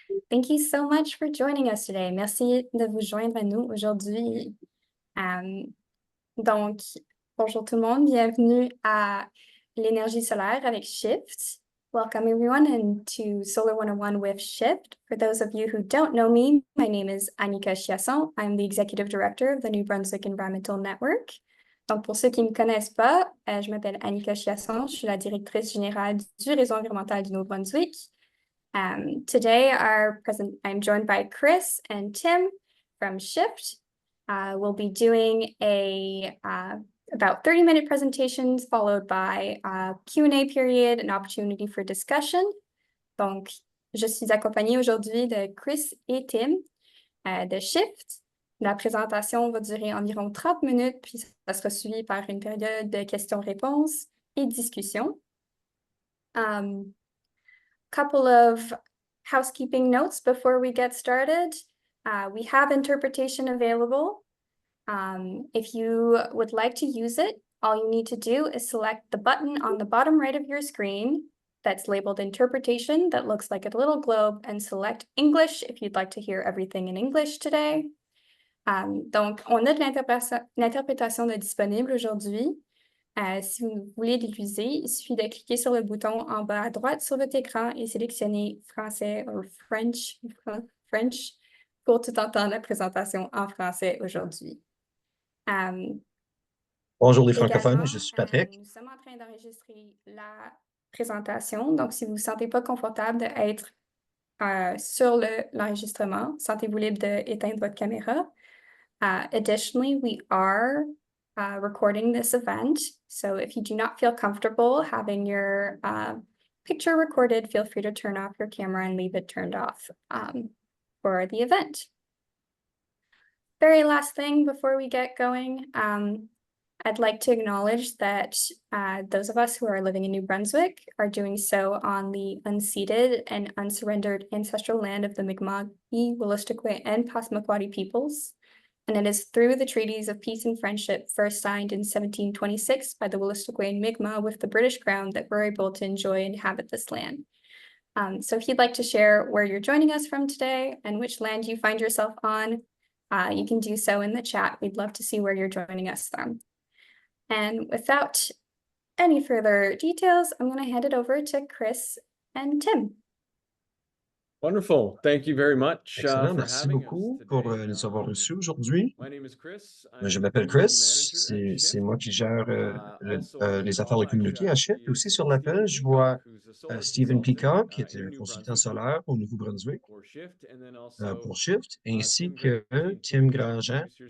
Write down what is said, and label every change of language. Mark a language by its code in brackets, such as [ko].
[en] Thank you so much for joining us today. [fr] Merci de vous joindre à nous aujourd'hui. Euh, donc, bonjour tout le monde, bienvenue à l'énergie solaire avec Shift. [en] Welcome everyone and to Solar 101 with Shift. For those of you who don't know me, my name is Annika Chiasson. I'm the Executive Director of the New Brunswick Environmental Network. [fr] Donc, pour ceux qui ne me connaissent pas, je m'appelle Annika Chiasson, je suis la directrice générale du réseau environnemental du Nouveau-Brunswick. [en] Today, I'm joined by Chris and Tim from Shift. We'll be doing about 30-minute presentations followed by a Q&A period, an opportunity for discussion. [fr] Donc, je suis accompagnée aujourd'hui de Chris et Tim de Shift. La présentation va durer environ 30 minutes, puis ça sera suivi par une période de questions-réponses et discussions. [en] Couple of housekeeping notes before we get started. We have interpretation available. If you would like to use it, all you need to do is select the button on the bottom right of your screen that's labeled interpretation that looks like a little globe and select English if you'd like to hear everything in English today. [fr] Donc, on a de l'interprétation de disponible aujourd'hui. Si vous voulez l'utiliser, il suffit de cliquer sur le bouton en bas à droite sur votre écran et sélectionner français ou French pour tout entendre la présentation en français aujourd'hui. Bonjour les francophones, Également, je suis Patrick. Nous sommes en train d'enregistrer la présentation, donc si vous ne vous sentez pas confortable d'être sur l'enregistrement, sentez-vous libre d'éteindre votre caméra. [en] Additionally, we are recording this event. So if you do not feel comfortable having your picture recorded, feel free to turn off your camera and leave it turned off for the event. Very last thing before we get going, I'd like to acknowledge that those of us who are living in New Brunswick are doing so on the unceded and unsurrendered ancestral land of the Mi'kmaq, Wolastoqey, and Passamaquoddy peoples. And it is through the treaties of peace and friendship first signed in 1726 by the Wolastoqey and Mi'kmaq with the British Crown that we're able to enjoy and inhabit this land. So if you'd like to share where you're joining us from today and which land you find yourself on, you can do so in the chat. We'd love to see where you're joining us from. And without any further details, I'm going to hand it over to Chris and Tim. Wonderful. Thank you very much. [fr] Excellent, merci beaucoup pour nous avoir reçus aujourd'hui. Je m'appelle Chris, c'est moi qui gère les affaires de communauté à Shift. Aussi sur l'appel, je vois Stephen Peacock, qui est un consultant solaire au Nouveau-Brunswick pour Shift, ainsi que Tim Grandjean.